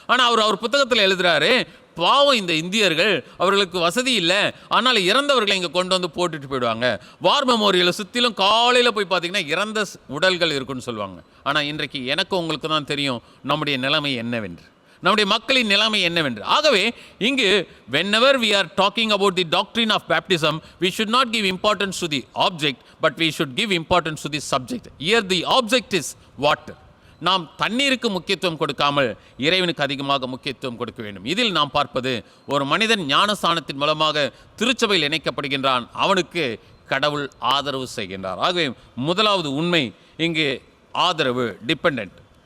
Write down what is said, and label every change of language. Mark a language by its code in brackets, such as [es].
[ta] ஆனால் அவர் புத்தகத்தில் எழுதுகிறாரு, பாவம் இந்த இந்தியர்கள், அவர்களுக்கு வசதி இல்லை, ஆனால் இறந்தவர்களை இங்கே கொண்டு போட்டுட்டு போயிடுவாங்க. வார் மெமோரியலை சுற்றிலும் காலையில் போய் பார்த்தீங்கன்னா இறந்த உடல்கள் இருக்குன்னு சொல்லுவாங்க. ஆனால் இன்றைக்கு எனக்கு உங்களுக்கு தான் தெரியும் நம்முடைய நிலைமை என்னவென்று, நம்முடைய மக்களின் நிலைமை என்னவென்று. ஆகவே இங்கு [en] whenever we are talking about the doctrine of baptism, we should not give importance to the object, but we should give importance to the subject. Here the object is water. [ta] நாம் தண்ணீருக்கு முக்கியத்துவம் கொடுக்காமல் இறைவனுக்கு அதிகமாக முக்கியத்துவம் கொடுக்க வேண்டும். இதில் நாம் பார்ப்பது, ஒரு மனிதன் ஞானஸ்தானத்தின் மூலமாக திருச்சபையில் இணைக்கப்படுகின்றான், அவனுக்கு கடவுள் ஆதரவு செய்கின்றார். ஆகவே முதலாவது உண்மை இங்கு ஆதரவு, டிபெண்டன்ட்.